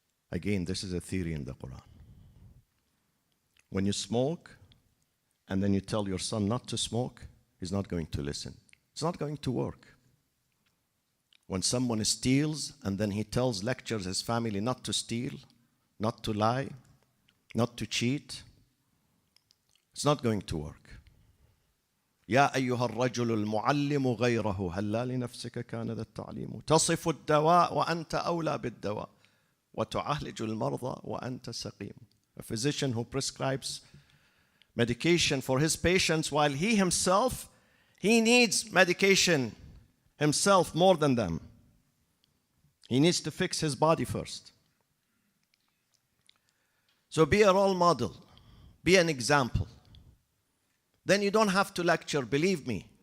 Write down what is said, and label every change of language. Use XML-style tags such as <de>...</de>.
<en>Again, this is a theory in the Quran. When you smoke, and then you tell your son not to smoke, he's not going to listen. It's not going to work. When someone steals, and then he lectures his family not to steal, not to lie, not to cheat, it's not going to work.</en> <ar>يا أيها الرجل المعلم غيره هلا لنفسك كان ذا التعليم تصف الدواء وأنت أولى بالدواء وتعالج المرضى وأنت سقيم.</ar> <en>A physician who prescribes medication for his patients while he himself, he needs medication himself more than them. He needs to fix his body first. So be a role model. Be an example. Then you don't have to lecture, believe me.</en>